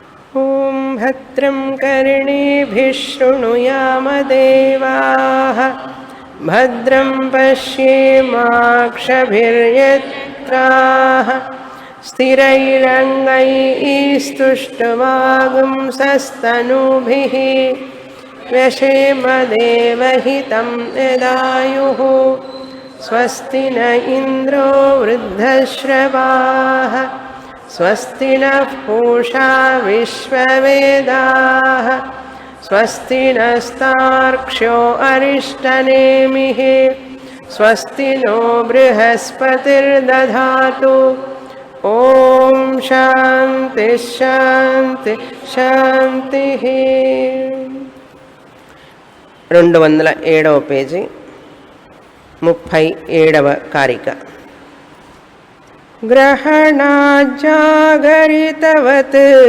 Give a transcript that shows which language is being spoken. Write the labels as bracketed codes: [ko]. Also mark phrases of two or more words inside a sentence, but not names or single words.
[sa] ఓం భద్రం కర్ణేభిః శృణుయామదేవాః భద్రం పశ్యేమాక్షభిర్యత్రాః స్థిరైరङ्गैस्तुष्टुवागुंसस्तनूभिः व्यशेमदेवहितं यदायुः स्वस्ति न इन्द्रो वृद्धश्रवाः स्वस्ति नः पूषा विश्ववेदाः स्वस्ति नस्तार्क्ष्यो अरिष्टनेमिः स्वस्ति नो बृहस्पतिर्दधातु ఓం శాంతి శాంతి శాంతి [te] 207వ పేజీ 37వ కారిక గ్రహణాజ్జాగరితవత్